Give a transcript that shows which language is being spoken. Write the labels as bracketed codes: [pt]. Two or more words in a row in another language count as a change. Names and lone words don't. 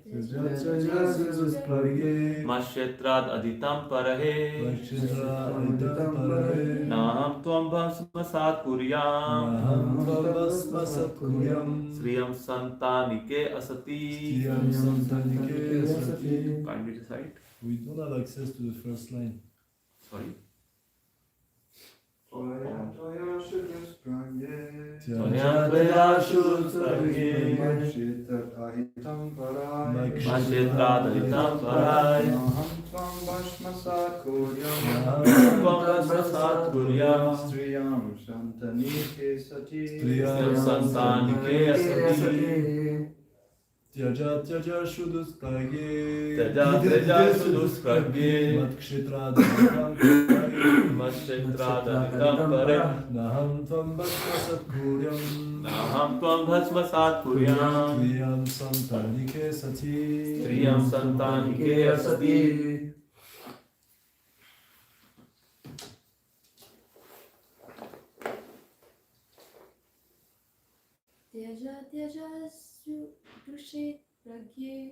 [sa] तज सुदुस्प्रज्ञे. मत् क्षेत्राद् अधितम् परहे मत्शित्र अदितम् परहे. नाहं त्वां भस्मसात् कुर्याम् नाहं त्वां बस्मसात् कुर्याम्. स्त्रियं सन्तानिके असति. स्त्रियं सन्तानिके असति. [en] Kindly recite. We don't have access to the first line. Sorry. [sa] त्वयाशु दुस्प्रज्ञे. त्यजाशु सुदुस्प्रज्ञे. मक्षितात् अहितम् परय्. मक्षेत्राद् अदितम् परय्. नाहं त्वां भस्मसात् कुर्याम्. नाहं त्वां भस्मसात् कुर्याम्. स्त्रियं सन्तानिके सति. स्त्रियम् सन्तानिके असति. त्यज सुदुस्प्रज्ञे. त्यजाशु दुष्प्रज्ञे मत्क्षेत्र अदितम् परहे. मक्षेत्राद् अदितम् परय्. नाहं त्वां बस्मसात् कुर्याम्. नाहं त्वां भस्मसात् कुर्याम्. स्त्रियं सन्तानिके सति. स्त्रियं सन्तानिके असति. त्यजाशु दुषे प्रज्ञे